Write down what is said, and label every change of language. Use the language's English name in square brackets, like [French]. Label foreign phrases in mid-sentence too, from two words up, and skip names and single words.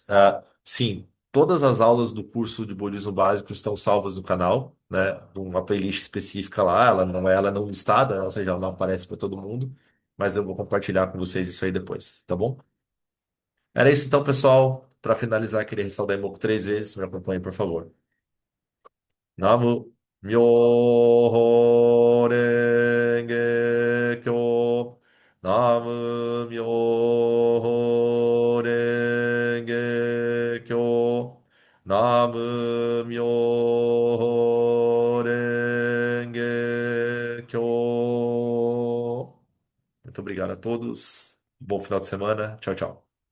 [Portuguese] Sim, todas as aulas do curso de budismo básico estão salvas no canal, né? Uma playlist específica lá, ela não listada, ou seja, ela não aparece para todo mundo, mas eu vou compartilhar com vocês isso aí depois, tá bom? Era isso então, pessoal. Para finalizar, queria ressaltar Daimoku 3 vezes, me acompanhe, por favor. [Japanese] 南無妙法蓮華経. 南無妙法蓮華経. 南無妙法蓮華経. [Portuguese] Muito obrigado a todos. Bom final de semana. Tchau, tchau.